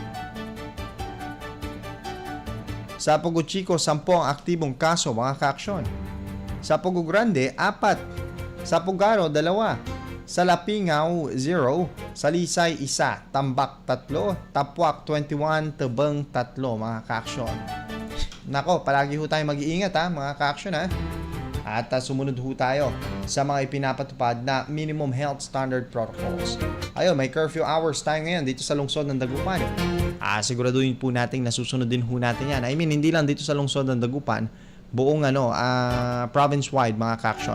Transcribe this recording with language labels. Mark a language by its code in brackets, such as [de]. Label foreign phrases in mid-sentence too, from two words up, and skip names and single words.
[tl] Sa Pugo Chico 10 ang aktibong kaso mga ka-aksyon. Sa Pugo Grande 4, sa Pugaro 2, sa Lapingaw 0, sa Lisay 1, Tambak 3, Tapuak 21, Tebeng 3 mga ka-aksyon. Nako, palagi ho tayo mag-iingat mga ka-aksyon At sumunod ho tayo sa mga ipinapatupad na [en] minimum health standard protocols. [tl] Ayun, may curfew hours tayo ngayon dito sa lungsod ng Dagupan. Siguraduhin po natin na susunod din ho natin yan. [en] I mean, [tl] hindi lang dito sa lungsod ng Dagupan, buong province-wide mga ka-aksyon.